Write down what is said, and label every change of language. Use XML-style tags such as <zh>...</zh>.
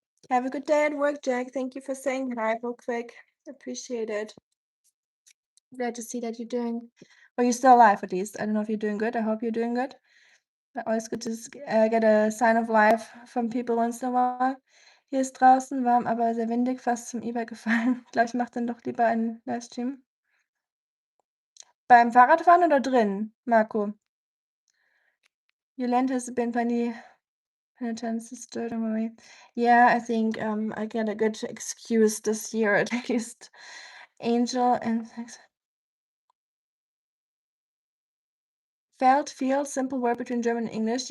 <en>Have a good day at work, Jack. Thank you for saying hi real quick. Appreciate it. Glad to see that you're doing, well, you're still alive at least. I don't know if you're doing good. I hope you're doing good. But always good to get a sign of life from people once in a while.</en> <de>Hier ist draußen warm, aber sehr windig, fast zum Übergefallen. Ich glaube, ich mache dann doch lieber einen Livestream. Beim Fahrradfahren oder drin, Marco?</de> <en>Your Lent has been plenty penitence sister, don't worry. Yeah, I think I get a good excuse this year at least. Angel and felt, feel, simple word between German and English.</en>